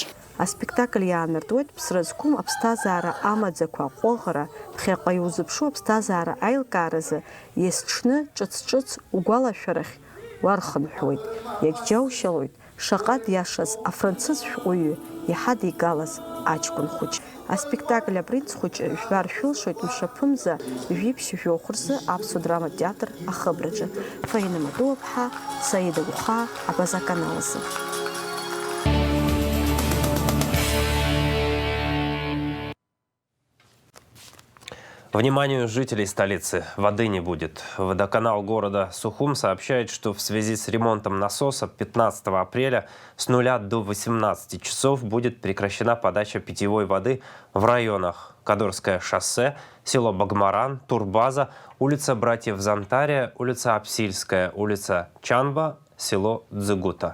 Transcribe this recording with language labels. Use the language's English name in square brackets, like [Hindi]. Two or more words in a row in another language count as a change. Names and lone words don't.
[Abkhazian] Аспектакль иаанартуеит ԥсра зқәым аԥсҭазаара амаӡақәа аҟәыӷара, ԥхьаҟа иузыԥшу аԥсҭазаара аилкааразы иесҽны ҿыц-ҿыц угәалашәарахь уархынҳәуеит, иагьџьаушьалоит шаҟа диашаз афранцыз шәҟәыҩҩы иҳадигалаз аҷкәын хәыҷ. Аспектакль апринц хәыҷы жәбар шәылшоит мшаԥымза жәиԥшь жәохә рзы аԥсуа драматә театр ахыбраҿы. Фаина Матуаԥҳа, Саида Гәхаа, Абаза-каналазы. [Russian] Вниманию жителей столицы, воды не будет. Водоканал города Сухум сообщает, что в связи с ремонтом насоса 15 апреля с 0 до 18 часов будет прекращена подача питьевой воды в районах Кадорское шоссе, село Багмаран, Турбаза, улица Братьев Зантария, улица Апсильская, улица Чанба, село Дзыгута.